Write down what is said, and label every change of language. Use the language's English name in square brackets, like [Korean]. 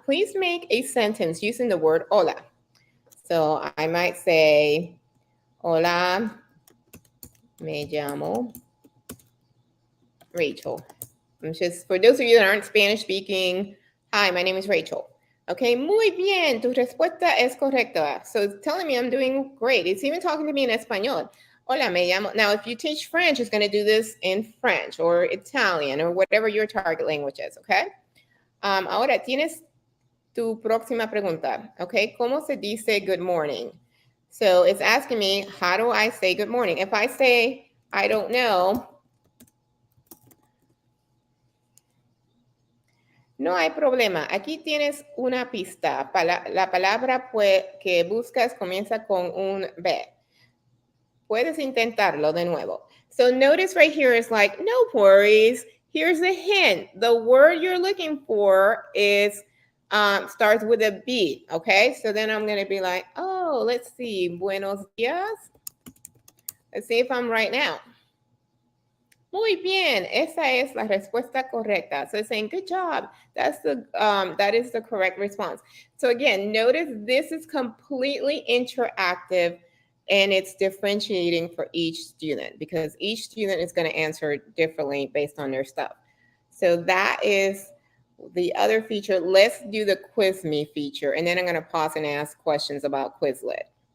[English] Please make a sentence using the word hola. So I might say, [Spanish] hola, me llamo Rachel. [English] I'm just, for those of you that aren't Spanish speaking, hi, my name is Rachel. [Spanish] Okay, muy bien, tu respuesta es correcta. [English] So it's telling me I'm doing great. It's even talking to me in Español. [Spanish] Hola, me llamo. [English] Now, if you teach French, it's going to do this in French or Italian or whatever your target language is, okay? [Spanish] Ahora, tienes tu próxima pregunta, okay? ¿Cómo se dice [English] good morning? So it's asking me, how do I say good morning? If I say, I don't know, [Spanish] No hay problema. Aquí tienes una pista. La palabra que buscas comienza con un B. Puedes intentarlo de nuevo. [English] So notice right here is like, no worries. Here's a hint. The word you're looking for is starts with a B. Okay. So then I'm going to be like, oh, let's see. [Spanish] Buenos dias. [English] Let's see if I'm right now. [Spanish] Muy bien, esa es la respuesta correcta. [English] So it's saying, good job. That is the correct response. So again, notice this is completely interactive and it's differentiating for each student because each student is going to answer differently based on their stuff. So that is the other feature. Let's do the Quiz Me feature, and then I'm going to pause and ask questions about Quizlet.